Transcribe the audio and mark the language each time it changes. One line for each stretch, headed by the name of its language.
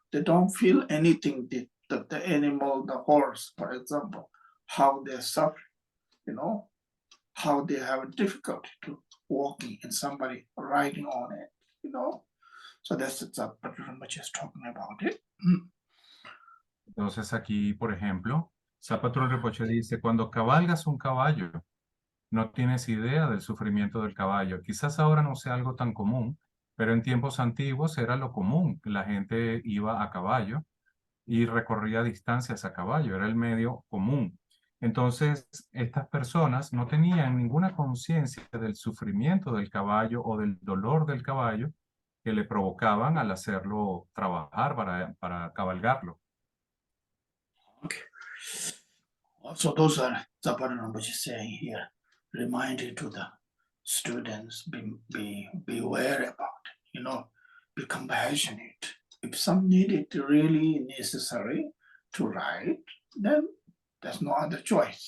English: They don't feel anything. The animal, the horse, for example, how they suffer, how they have difficulty to walking and somebody riding on it, So that's pretty much is talking about it.
Spanish: Entonces aquí, por ejemplo, Zapato Rinpoche dice, cuando cabalgas un caballo, no tienes idea del sufrimiento del caballo. Quizás ahora no sea algo tan común, pero en tiempos antiguos era lo común. La gente iba a caballo y recorría distancias a caballo, era el medio común. Entonces, estas personas no tenían ninguna conciencia del sufrimiento del caballo o del dolor del caballo que le provocaban al hacerlo trabajar para cabalgarlo.
English: Okay. So those are Zapata Rinpoche saying here, reminded to the students, be aware about it, be compassionate. If some need it really necessary to ride, then there's no other choice.